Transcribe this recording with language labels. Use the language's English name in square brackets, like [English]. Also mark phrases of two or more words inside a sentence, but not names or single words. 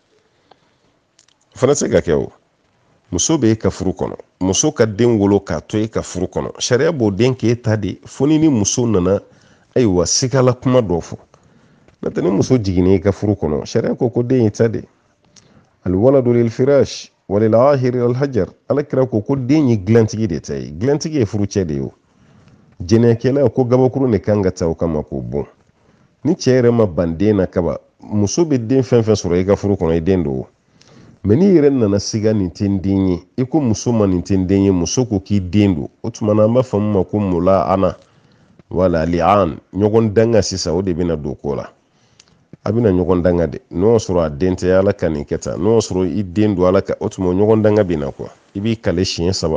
[Bambara] o fana tɛ se ka kɛ o muso bɛ e ka furu kɔnɔ muso ka den wolo k'a to e ka furu kɔnɔ sariya b'o den k'e ta de fo ni muso nana ayiwa sigala kuma dɔ fɔ n'o tɛ ni muso jiginna e ka furu kɔnɔ sariya ko den y'i ta de [Arabic] الولد للفراش وللعاهر الحجر [Bambara] alakira ko den ye dilantigi de ta ye dilantigi ye furucɛ de ye o jɛnɛkɛla ko gabakuru de kan ka ta o kama k'o bon ni cɛ yɛrɛ ma ban den na kaba muso bɛ den fɛn fɛn sɔrɔ i ka furu kɔnɔ i den don mɛ n'i yɛrɛ nana siga nin tɛ n den ye i ko muso ma nin tɛ n den ye muso ko k'i den don o tuma na an b'a fɔ min ma ko mula ana wala li'an ɲɔgɔn danga sisan o de bɛna don ko la a bɛna ɲɔgɔn danga de n'o sɔrɔ a den tɛ ala ka nin kɛ tan n'o sɔrɔ i den don ala ka o tuma ɲɔgɔn danga bɛna kuwa i b'i kale siɲɛ